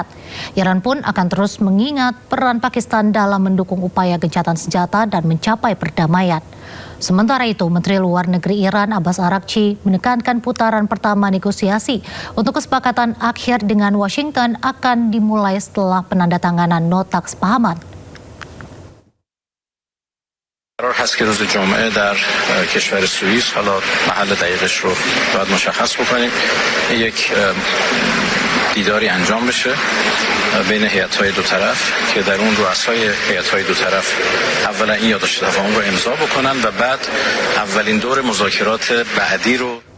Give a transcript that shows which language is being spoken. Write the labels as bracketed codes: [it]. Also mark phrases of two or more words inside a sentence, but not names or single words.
[id] Iran pun akan terus mengingat peran Pakistan dalam mendukung upaya gencatan senjata dan mencapai perdamaian. Sementara itu, Menteri Luar Negeri Iran Abbas Araghchi menekankan putaran pertama negosiasi untuk kesepakatan akhir dengan Washington akan dimulai setelah penandatanganan nota kesepahaman. [fa] قرار هست که روز جمعه در کشور سوئیس، حالا محل دقیقش رو باید مشخص بکنیم، یک دیداری انجام بشه بین هیئت‌های دو طرف که در اون رؤسای هیئت‌های دو طرف اولا این یادداشت تفاهم رو امضا بکنن و بعد اولین دور مذاکرات بعدی رو